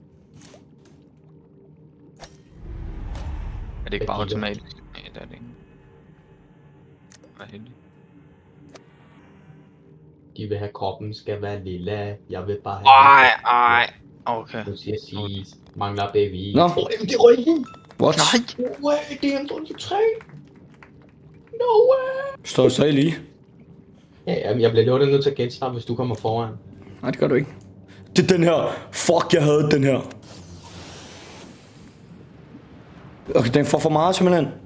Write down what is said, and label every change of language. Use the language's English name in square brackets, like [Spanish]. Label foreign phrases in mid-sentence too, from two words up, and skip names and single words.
[Danish] Er det ikke bare automatisk? Nej, det er det ikke. Hvad heldig. De vil have kroppen skal være lille. Jeg vil bare have... Ej. Okay. Nu siger jeg sige, mangler baby. Nå. Det røg ind. What? [English] No way, [Danish] det er en 23. [English] No way. [Danish] Står så lige? Ja, jeg bliver lidt nødt til at genstarte, hvis du kommer foran. Nej, det gør du ikke. Det er den her. Fuck, jeg havde den her. Okay, den får for meget simpelthen.